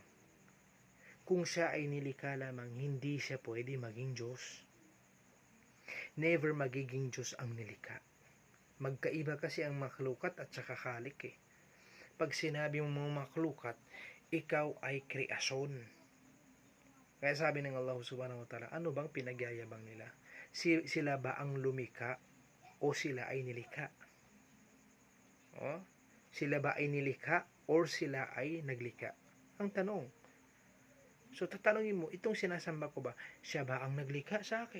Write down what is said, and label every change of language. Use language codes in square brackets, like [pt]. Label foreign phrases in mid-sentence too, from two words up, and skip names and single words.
[tl] Kung siya ay nilikha lamang, hindi siya pwede maging Diyos. Never magiging Diyos ang nilikha. Magkaiba kasi ang makhlukat at saka khalik eh. Pag sinabi mong makhlukat, ikaw ay kreasyon. Kaya sabi ng Allah [ar] سبحانه وتعالى, [tl] ano bang pinagyayabang nila? Sila ba ang lumika o sila ay nilikha? O? Sila ba ay nilikha o sila ay naglikha? Ang tanong. So tatanungin mo, itong sinasamba ko ba, siya ba ang naglikha sa akin?